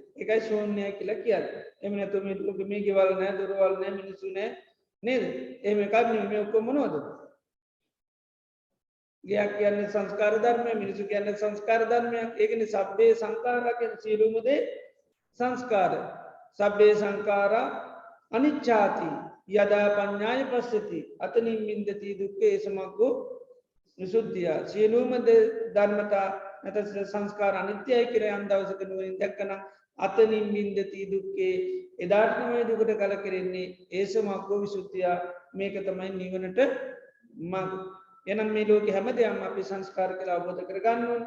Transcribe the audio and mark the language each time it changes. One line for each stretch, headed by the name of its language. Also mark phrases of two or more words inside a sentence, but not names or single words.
Sinhala: ඒකයි ශූන්‍යයි කියලා කියන්නේ. එහෙම නැත්නම් මේ ලෝකෙ මේ ගෙවල් නැහැ, දොරවල් නැහැ, මිනිස්සු නැහැ නේද? එහෙම එකක් නෙමෙයි. මේ ඔක්කොම මොනවද? ගියක් කියන්නේ සංස්කාර ධර්මය, මිනිස්සු කියන්නේ සංස්කාර ධර්මයක්. ඒකනේ
Pali: සබ්බේ සංඛාරා
Sinhala: කියන්නේ සියලුම දේ සංස්කාර.
Pali: සබ්බේ සංඛාරා අනිච්ඡාති යදා පඤ්ඤාය පස්සති අතනින් මින්දති දුක්ඛේ සමග්ගෝ විසුද්ධිය.
Sinhala: සියලුම ධර්මතා නැත්නම් සංස්කාර අනිත්‍යයි කියලා යම් දවසක නුවණින් දැක්කනම්
Pali: අතනින් මින්දති දුක්ඛේ
Sinhala: එදාට තමයි දුකට කලකිරෙන්නේ. ඒ
Pali: සමග්ගෝ විසුද්ධිය.
Sinhala: මේක තමයි නිවනට මඟ. එනම් මේ ලෝකේ හැමදේම අපි සංස්කාර කියලා අවබෝධ කරගන්න ඕනේ.